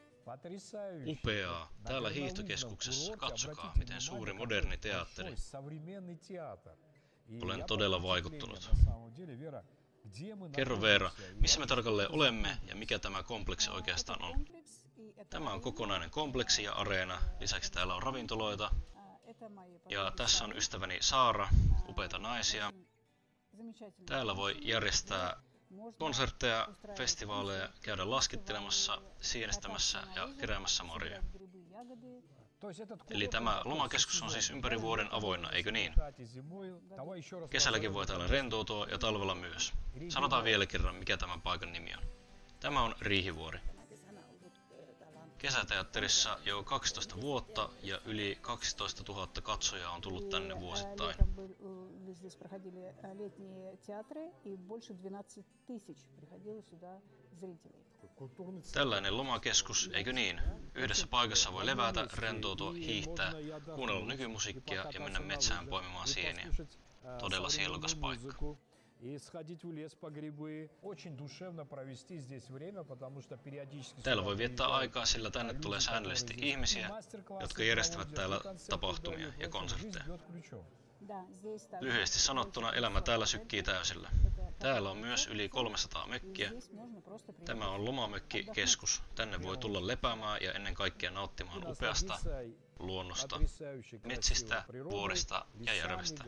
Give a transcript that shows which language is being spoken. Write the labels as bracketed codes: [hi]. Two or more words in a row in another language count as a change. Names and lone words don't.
[ru] Потрясающе. [fi] Upeaa. Täällä [ru] На [fi] hiihtokeskuksessa. [ru] курорте, [fi] Katsokaa, [ru] обратите [fi] miten [ru] внимание, [fi] suuri [ru] какой [fi] moderni teatteri. [ru] большой современный театр. И [fi] Olen [ru] я [fi] todella [ru] под [fi] vaikuttunut. [ru] впечатлением, на самом деле, Вера, где мы [fi] Kerro Veera, [ru] находимся? И [fi] missä me [ru] вообще, [fi] tarkalleen [ru] что это за [fi] olemme ja [ru] комплекс? [fi] mikä tämä kompleksi oikeastaan on? Tämä Tämä on kokonainen kompleksi ja areena. Lisäksi täällä on ravintoloita. Ja tässä on ystäväni Saara, upeita naisia. Täällä voi järjestää konsertteja, festivaaleja, käydä laskittelemassa, sienestämässä ja keräämässä marjoja. [ru] То есть этот [fi] Eli [ru] курорт [fi] tämä [ru] он [fi] lomakeskus on siis ympäri vuoden avoinna, eikö niin? [ru] кстати, зимой. Давай еще раз [fi] Kesälläkin voi täällä rentoutua ja talvella myös. Sanotaan vielä kerran, mikä tämän paikan nimi on. Tämä on Riihivuori. Kesäteatterissa jo 12 vuotta ja yli 12 000 katsojaa on tullut tänne vuosittain. [ru] Здесь проходили летние театры, и больше 12 тысяч приходило сюда зрителей. [fi] Tällainen lomakeskus, eikö niin? Yhdessä paikassa voi levätä, rentoutua, hiihtää, kuunnella nykymusiikkia ja mennä metsään poimimaan sieniä. Todella sielukas paikka. [ru] И сходить в лес по грибы. Очень душевно провести здесь время, потому что периодически [fi] Täällä [ru] сюда [fi] voi viettää [ru] приезжают [fi] aikaa, sillä tänne [ru] люди, [fi] tulee [ru] которые [fi] säännöllisesti [ru] здесь [fi] ihmisiä, [ru] мастер-классы [fi] jotka järjestävät [ru] проводят, [fi] täällä [ru] и концерты [fi] tapahtumia [ru] дают. [fi] ja [ru] В общем, [fi] konsertteja. [ru] жизнь бьет ключом. [fi] Lyhyesti sanottuna elämä täällä sykkii täysillä. Täällä on myös yli 300 mökkiä. Tämä on lomamökkikeskus. Tänne voi tulla lepäämään ja ennen kaikkea nauttimaan upeasta luonnosta, metsistä, vuorista ja järvestä.